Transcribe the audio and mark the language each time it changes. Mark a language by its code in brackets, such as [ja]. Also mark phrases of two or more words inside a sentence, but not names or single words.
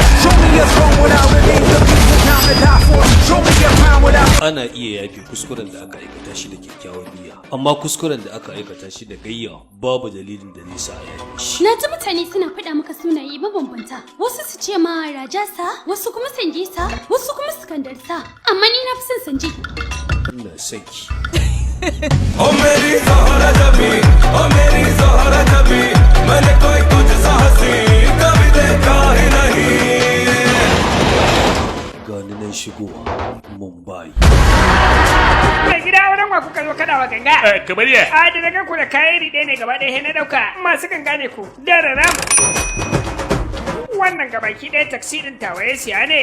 [ha] Ana iya yafe kuskuren da aka aikata shi da kyakkyawan niyya, amma kuskuren da aka aikata shi da gayya babu dalilin da zai sa a yafe shi. Na ji mutane suna faɗa maka sunaye mabambanta, wasu su ce ma Rajasa, wasu kuma Sanjisa, wasu kuma Sikandarsa, amma ni na fi son Sanji. Ina son ki. [hi] ओ मेरी ज़ोहरा जबी, ओ मेरी ज़ोहरा जबी, मैंने कोई तुझसा हंसी कभी देखा ही नहीं. [ha] Gani nan shigowa Mumbai. Mai gida wurin wa kuka zo kada wa ganga? Kamar ya? A da daga ku da kayan riɗe ne gaba ɗaya na ɗauka masu ganga ne ku. Dararam. Wannan gabaki ɗaya taksi ɗin tawaye siya ne.